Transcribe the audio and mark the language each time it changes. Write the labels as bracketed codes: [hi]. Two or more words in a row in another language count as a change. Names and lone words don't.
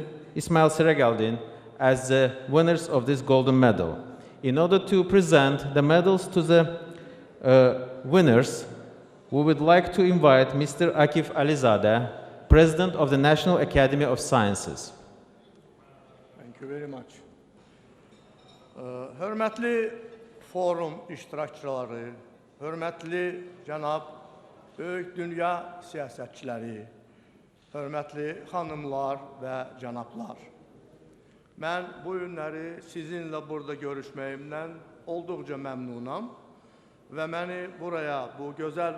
[en] Ismail Seregaldin, as the winners of this golden medal. In order to present the medals to the winners, we would like to invite Mr. Akif Alizadeh, President of the National Academy of Sciences. Thank you very much. [az] Hörmətli forum iştirakçıları, hörmətli cənab böyük dünya siyasətçiləri, hörmətli xanımlar və cənablar. Mən bu günləri sizinlə burada görüşməyimdən olduqca məmnunam və məni buraya, bu gözəl